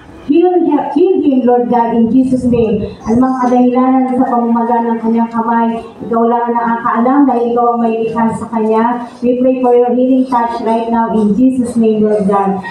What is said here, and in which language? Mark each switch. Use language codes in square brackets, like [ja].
[en] Heal him, Lord God, in Jesus' name. [tl] Anumang kadahilanan sa pamamaga ng kanyang kamay, ikaw lang ang nakakaalam dahil ikaw ang may likha sa kanya. [en] We pray for your healing touch right now in Jesus' name, Lord God.